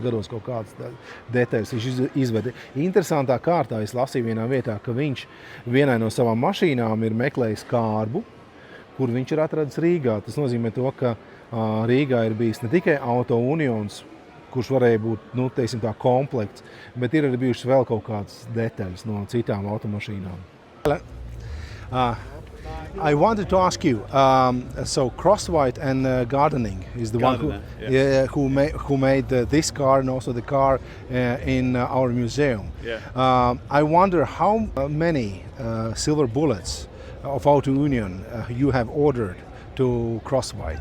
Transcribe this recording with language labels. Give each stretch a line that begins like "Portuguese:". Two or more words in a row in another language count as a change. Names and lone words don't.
Latvian: gados kaut kādas detaļas viņš izveda. Interesantā kārtā es lasīju vienā vietā, ka viņš vienai no savām mašīnām ir meklējis kārbu, kur viņš ir atradis Rīgā. Tas nozīmē to, ka Rīgā ir bijis ne tikai Auto Unions, kurš varēja būt, nu, teiksim tā, komplekts, bet ir arī bijušas vēl kaut kādas detaļas no citām automašīnām.
English: I wanted to ask you, so Crosswhite and Gardening is the Gardner, one who made this car and also the car in our museum. Yeah. I wonder how many silver bullets of Auto Union you have ordered to Crosswhite.